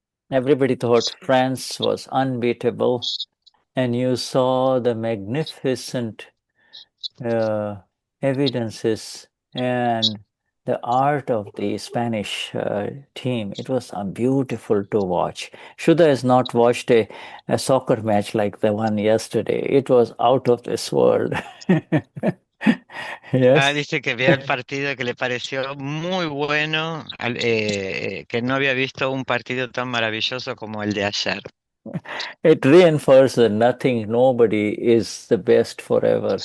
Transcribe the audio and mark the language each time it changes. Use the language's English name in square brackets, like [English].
[English] Everybody thought France was unbeatable, and you saw the magnificent uh, evidences and the art of the Spanish team. It was beautiful to watch. Shuddha has not watched a soccer match like the one yesterday. It was out of this world. Ah, Yes. [Spanish] dice que vio el partido que le pareció muy bueno, que no había visto un partido tan maravilloso como el de ayer. [English] It reinforces that nobody is the best forever.